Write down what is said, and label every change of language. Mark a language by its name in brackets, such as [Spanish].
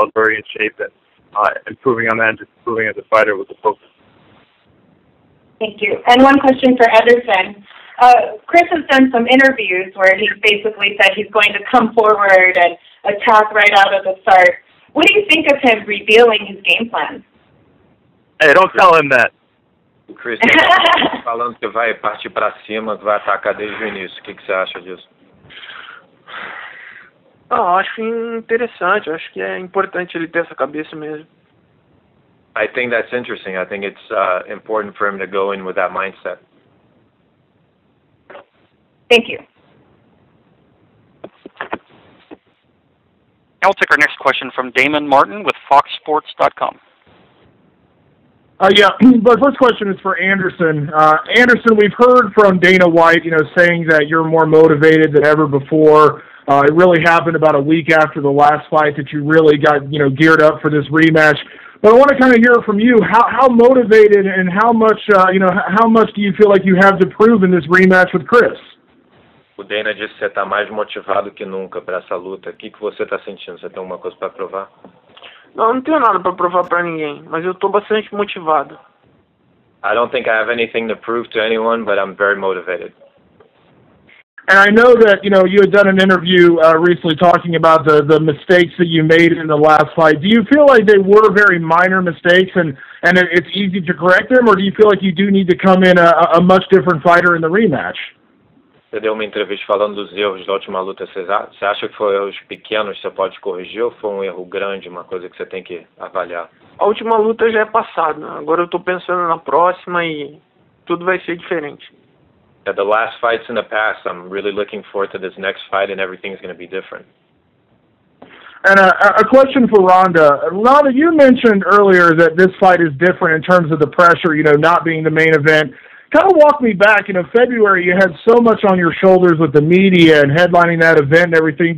[English] I was very in shape and improving on that and just improving as a fighter was the focus. Thank you. And one question for Ederson. Chris has done some interviews where he's basically said he's going to come forward and attack right out of the start. What do you think of him revealing his game plan? Hey, don't tell him that. [Portuguese] O Chris falando que vai partir para cima, que vai atacar desde o início. O que você acha disso? Acho interessante. Acho que é importante ele ter essa cabeça mesmo. [English] I think that's interesting. I think it's important for him to go in with that mindset. Thank you. I'll take our next question from Damon Martin with FoxSports.com. Yeah, my first question is for Anderson. Anderson, we've heard from Dana White, saying that you're more motivated than ever before. It really happened about a week after the last fight that you really got, geared up for this rematch. But I want to kind of hear from you how motivated and how much, how much do you feel like you have to prove in this rematch with Chris? [Portuguese] O Dana disse que você está mais motivado que nunca para essa luta. O que você está sentindo? Você tem alguma coisa para provar? Não tenho nada para provar para ninguém, mas eu estou bastante motivado. [English] I don't think I have anything to prove to anyone, but I'm very motivated. And I know that, you had done an interview recently talking about the mistakes that you made in the last fight. Do you feel like they were very minor mistakes and it's easy to correct them, or do you feel like you do need to come in a much different fighter in the rematch? [Portuguese] Você deu uma entrevista falando dos erros da última luta. Você acha que foram erros pequenos que você pode corrigir ou foi um erro grande, uma coisa que você tem que avaliar? A última luta já é passada. Agora eu estou pensando na próxima e tudo vai ser diferente. [English] Yeah, the last fight's in the past. I'm really looking forward to this next fight, and everything's going to be different. And a question for Ronda. Ronda, you mentioned earlier that this fight is different in terms of the pressure, not being the main event. Kind of walk me back. February you had so much on your shoulders with the media and headlining that event and everything.